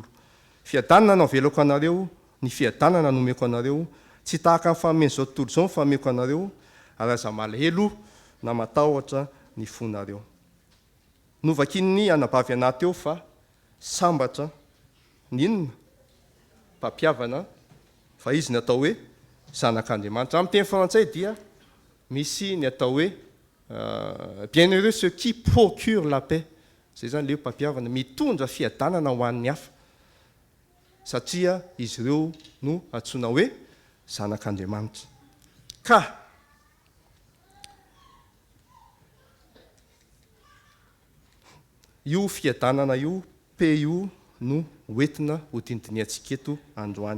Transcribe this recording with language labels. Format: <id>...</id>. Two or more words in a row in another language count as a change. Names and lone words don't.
<mg>Fiadanana ao velako anareo, ny fiadanana nomeko anareo, tsy tahaka ny fanomeny izao tontolo izao ny fanomeko anareo, ary aza malahelo na matahotra ny fonareo. Novakiny anabavy anaty eo fa sambatra ninona mpampiavana fa izy ny atao hoe zanak'Andriamanitra. Amin'ny teny frantsay dia misy ny atao hoe</mg> <fr>bienheureux ceux qui procurent la paix.</fr> <mg>Zay zany le mpampiavana mitondra fiadanana ho an'ny hafa satria izy ireo no antsoina hoe zanak'Andriamanitra. Ka io fiadanana io, pe io no hoentina ho dindiniantsika eto androany.</mg>